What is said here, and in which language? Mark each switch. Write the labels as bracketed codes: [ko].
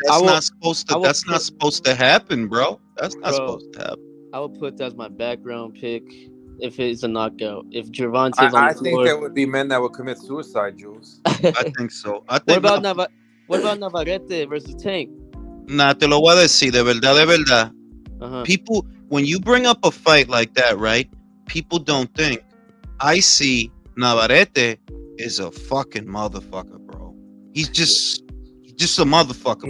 [en] that's not supposed to. That's not supposed to happen, bro. That's not supposed to happen. I would put that as my background pick if it's a knockout. If Gervonta's on the I floor. think there would be men that would commit suicide, Jules. I think so. What about Navarrete versus Tank? [es] Nah, te lo voy a decir, de verdad. [en] People, when you bring up a fight like that, right? People don't think. I see Navarrete is a fucking motherfucker, bro. He's just a motherfucker, bro.